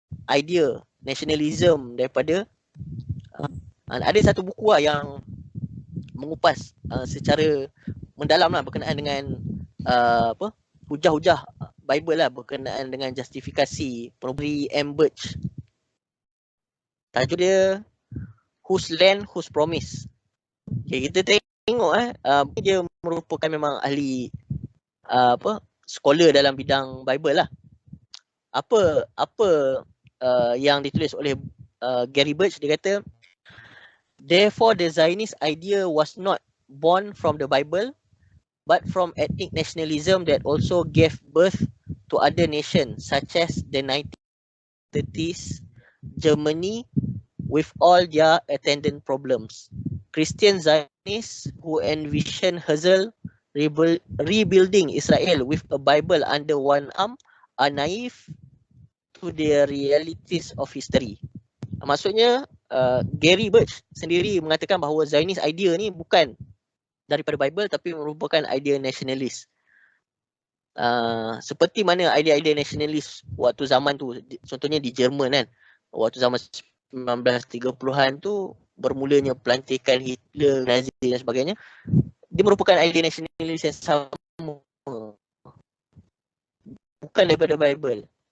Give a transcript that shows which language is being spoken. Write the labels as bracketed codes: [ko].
[ms] idea nationalism daripada ada satu buku lah yang mengupas secara mendalam lah berkenaan dengan hujah-hujah Bible lah berkenaan dengan justifikasi Penobri M. Birch. Tajuk dia Whose Land, Whose Promise. Okay, kita tengok dia merupakan memang ahli scholar dalam bidang Bible lah. Apa yang ditulis oleh Gary Birch, dia kata, [en] therefore the Zionist idea was not born from the Bible but from ethnic nationalism that also gave birth to other nations such as the 1930s Germany with all their attendant problems. Christian Zionists who envision Herzl rebuilding Israel with a Bible under one arm are naive to the realities of history. [ms] Maksudnya Gary Birch sendiri mengatakan bahawa Zionist idea ni bukan daripada Bible tapi merupakan idea nasionalis. Seperti mana idea-idea nasionalis waktu zaman tu, contohnya di Jerman kan, waktu zaman 1930-an tu bermulanya pelantikan Hitler, Nazi dan sebagainya, dia merupakan idea nasionalis yang sama, bukan daripada Bible.